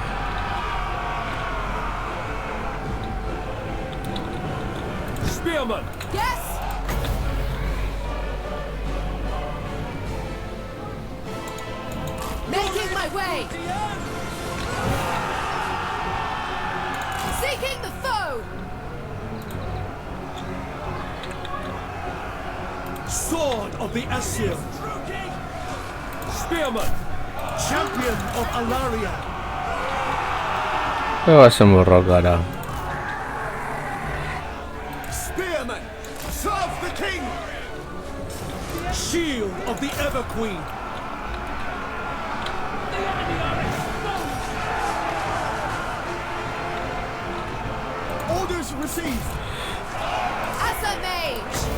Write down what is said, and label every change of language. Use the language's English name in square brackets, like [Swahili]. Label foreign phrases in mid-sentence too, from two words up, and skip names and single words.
[English] Spearman. Yes. Making my way. Seeking the foe. Sword of the Asir. Spearman. Champion of Alaria. Guazen borrokara. Spearman. Serve the king. Shield of the Everqueen. Orders received. As a mage.